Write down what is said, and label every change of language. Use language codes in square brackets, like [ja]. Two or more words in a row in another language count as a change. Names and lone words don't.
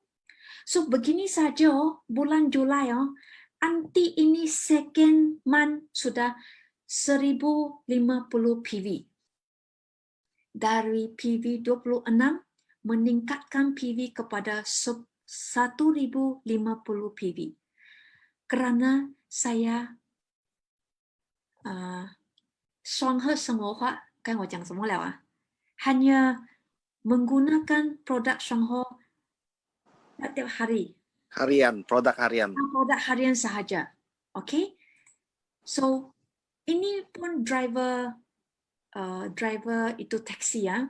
[ms] So, begini saja bulan Julai anti ini [en] second month [ms] sudah 1050 PV. Dari PV 26 meningkatkan PV kepada 1050 PV. Kerana saya [zh] 双核生活化，刚才我讲什么了啊 ？ [ms] hanya menggunakan produk Shangho setiap hari. Harian, produk harian. Produk harian sahaja. Okay? So, ini pun driver itu taksi ya.